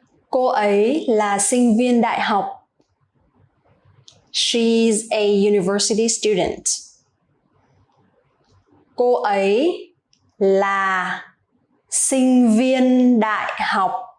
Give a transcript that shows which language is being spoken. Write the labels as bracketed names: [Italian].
[Vietnamese] Cô ấy là sinh viên đại học. [English] She's a university student. [Vietnamese] Cô ấy là sinh viên đại học.